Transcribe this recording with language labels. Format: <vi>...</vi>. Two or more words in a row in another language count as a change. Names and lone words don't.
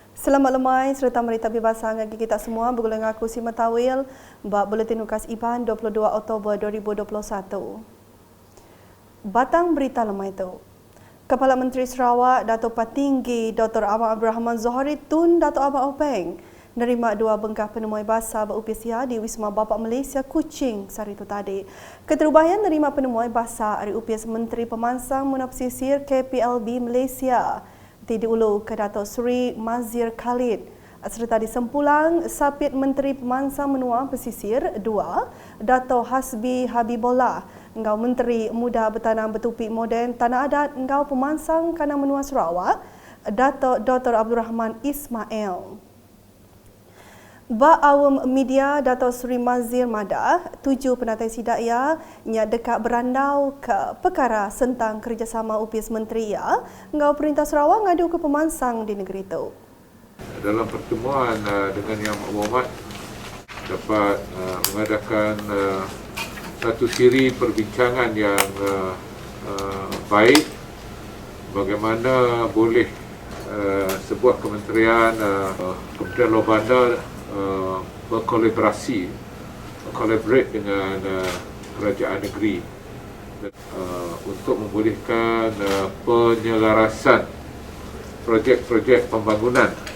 <iba>Selamat lemai serta merita bebas bagi kita semua. Bergulung aku Sima Tawil, bab Buletin Ukas Iban 22 Oktober 2021. Batang berita lemai itu. Kepala Menteri Sarawak Datuk Patinggi Dr. Ahmad Abdul Rahman Zohari Tun Datuk Ahmad Openg nerima 2 bengkah penemuan bahasa berupisia di Wisma Bapak Malaysia Kuching hari itu tadi. Keterubahan nerima penemuan bahasa dari upis Menteri Pemansang Munafsisir KPLB Malaysia diulu ke Datuk Seri Mazir Khalid serta di Sempulang Sapit Menteri Pemansang Menua Pesisir 2 Datuk Hasbi Habibullah engkau Menteri Muda Bertanam Bertupik Moden Tanah Adat engkau Pemansang Kanang Menua Sarawak Datuk Dr. Abdul Rahman Ismail. Ba awam media Datuk Seri Mazir Madah 7 penatai sidak ia nya dekat berandau ke perkara tentang kerjasama upis menteri ia ngau Perintah Sarawak ngadu ke pemansang di negeri itu.</iba> <ms>Dalam pertemuan dengan Yang Berhormat dapat mengadakan satu siri perbincangan yang baik bagaimana boleh sebuah kementerian Kementerian Luar Bandar berkolaborasi dengan kerajaan negeri untuk membolehkan penyelarasan projek-projek pembangunan</ms>